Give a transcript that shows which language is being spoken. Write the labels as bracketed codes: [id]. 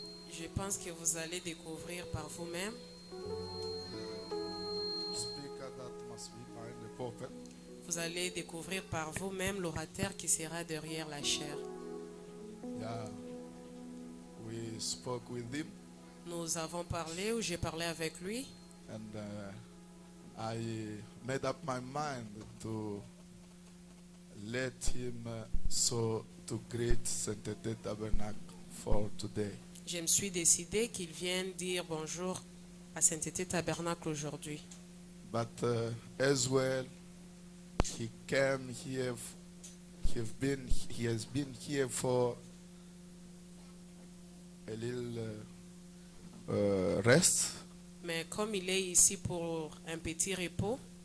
[fr] je pense que vous allez découvrir par vous-même [en] speaker that must be behind the pulpit. [fr] vous allez découvrir par vous-même l'orateur qui sera derrière la chair. [en] Yeah, we spoke with him, [fr] Nous avons parlé ou j'ai parlé avec lui [en] and I made up my mind to let him to greet Saint-Étienne Tabernacle for today. [fr] Je me suis décidé qu'il vienne dire bonjour à Saint-Étienne Tabernacle aujourd'hui. [en] But as well, he came here. He has been here for a little rest, [fr] Mais comme il est ici pour un petit repos,